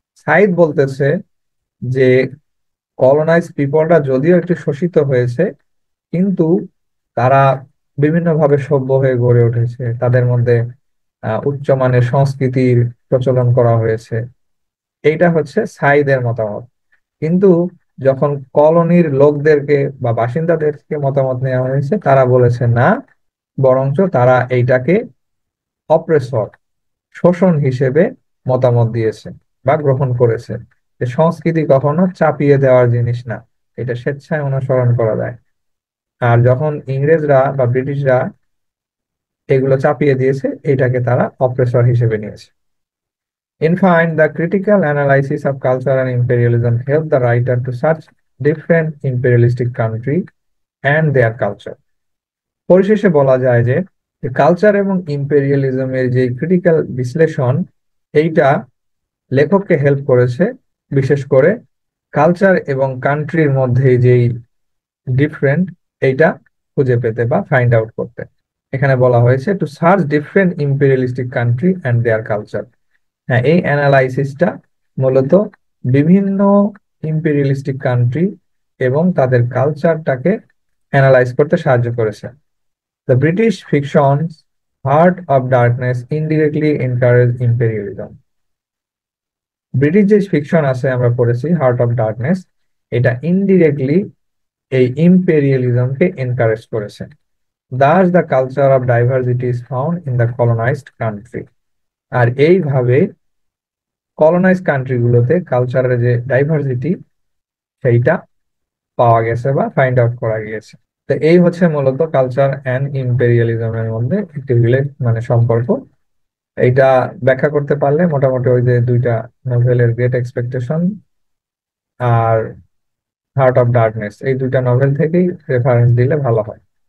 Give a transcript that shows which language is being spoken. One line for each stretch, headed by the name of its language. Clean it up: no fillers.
Bangla: সাইদ বলতেছে যে কলোনাইজ পিপলরা যদিও একটু শোষিত হয়েছে, কিন্তু তারা বিভিন্নভাবে সভ্য হয়ে গড়ে উঠেছে, তাদের মধ্যে উচ্চমানের সংস্কৃতির প্রচলন করা হয়েছে। এইটা হচ্ছে সাইদের মতামত। কিন্তু যখন কলোনির লোকদেরকে বা বাসিন্দাদেরকে মতামত নেওয়া হয়েছে, তারা বলেছে না, বরঞ্চ তারা এইটাকে অপ্রেসর, শোষণ হিসেবে মতামত দিয়েছে বা গ্রহণ করেছে। যে সংস্কৃতি কখনো চাপিয়ে দেওয়ার জিনিস না, এটা স্বেচ্ছায় অনুসরণ করা যায়। আর যখন ইংরেজরা বা ব্রিটিশরা এগুলো চাপিয়ে দিয়েছে, এটাকে তারা অপ্রেসর হিসেবে নিয়েছে।
English: In fine, the critical analysis of culture and imperialism helped the writer to search different imperialistic countries and their culture.
Bangla: পরিশেষে বলা যায় যে কালচার এবং ইম্পেরিয়ালিজমের যে ক্রিটিক্যাল বিশ্লেষণ, এইটা লেখককে হেল্প করেছে বিশেষ করে কালচার এবং কান্ট্রির মধ্যে যেই ডিফারেন্ট, এইটা খুঁজে পেতে বা ফাইন্ড আউট করতে। এখানে বলা হয়েছে
English: To search different imperialistic country and their culture.
Bangla: হ্যাঁ, এই অ্যানালাইসিসটা মূলত বিভিন্ন ইম্পেরিয়ালিস্টিক কান্ট্রি এবং তাদের কালচারটাকে অ্যানালাইজ করতে সাহায্য করেছে।
English: The British fiction's Heart of Darkness indirectly encouraged imperialism.
Bangla: British যে ফিকশন আছে আমরা পড়েছি হার্ট অফ ডার্কনেস, এটা ইনডিরেক্টলি এই ইম্পেরিয়ালিজমকে এনকারেজ করেছে।
English: Thus the culture of diversity is found in the colonized country.
Bangla: আর এইভাবে কলোনাইজ কান্ট্রিগুলোতে কালচারের যে ডাইভার্সিটি সেইটা পাওয়া গেছে বা ফাইন্ড আউট করা গিয়েছে। তো এই হচ্ছে মূলত কালচার অ্যান্ড ইম্পেরিয়ালিজমের মধ্যে একটি মানে সম্পর্ক। এইটা ব্যাখ্যা করতে পারলে মোটামুটি ওই যে দুইটা নোভেলের great expectation আর heart of darkness, এই দুইটা নভেল থেকেই রেফারেন্স দিলে ভালো হয়।